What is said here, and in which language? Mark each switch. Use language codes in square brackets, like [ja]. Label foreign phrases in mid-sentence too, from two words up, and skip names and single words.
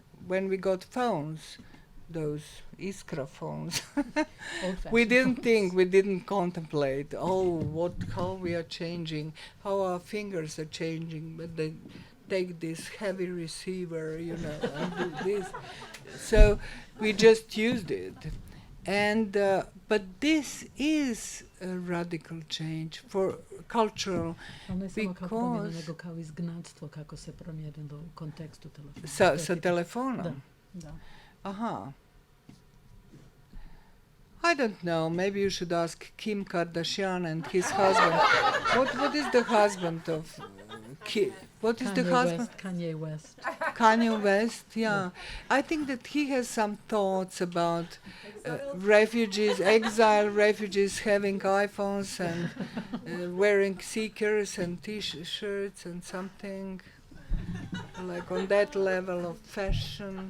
[en] When we got phones, those Iskra phones, we didn't contemplate, how we are changing, how our fingers are changing, but they take this heavy receiver, and do this. So we just used it. And but this is a radical change for cultural, because [bs] kao izgnanstvo kako se promijenilo u kontekstu telefona. sa telefonom. Da. [en] Aha. I don't know. Maybe you should ask Kim Kardashian and his husband. What is the husband of Kim? What is the husband? Kanye West. Kanye West, yeah. I think that he has some thoughts about refugees, exile refugees having iPhones and wearing seekers and T-shirts and something like on that level of fashion.